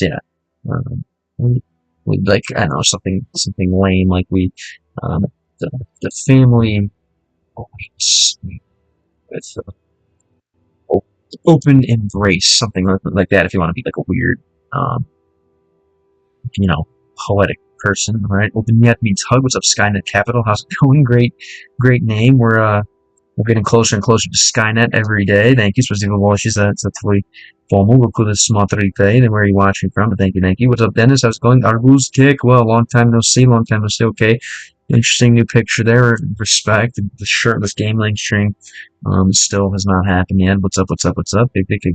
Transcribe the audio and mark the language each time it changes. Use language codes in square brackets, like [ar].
[en] Yeah, we like, I don't know, something lame, like we the family with open embrace, something like that. If you want to be like a weird, you know, poetic person, right? Open yet means hug. What's up, Skynet Capital? How's it going? Great name. We're getting closer and closer to Skynet every day. Thank you. [ru] Спасибо большое за твой помощь. Откуда смотрите? [en] Where are you watching from? But thank you. What's up, Dennis? How's it going? Arbuz Kick. Well, long time no see. Okay. Interesting new picture there. Respect. The shirtless game link stream still has not happened yet. What's up? Big.